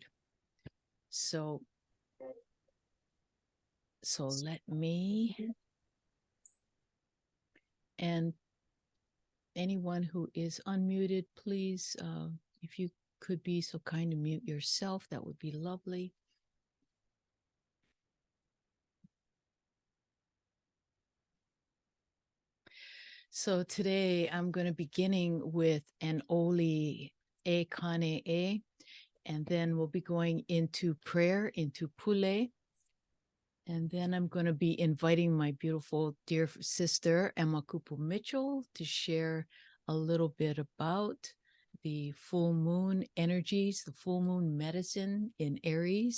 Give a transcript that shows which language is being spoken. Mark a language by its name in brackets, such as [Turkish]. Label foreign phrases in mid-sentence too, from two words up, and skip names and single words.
[English] So let me, and anyone who is unmuted, please, if you could be so kind to mute yourself, that would be lovely. So today I'm going to be beginning with an [Hawaiian] oli e kane e, [English] and then we'll be going into prayer, into pule. And then I'm going to be inviting my beautiful dear sister, Emma Kupu Mitchell, to share a little bit about the full moon energies, the full moon medicine in Aries.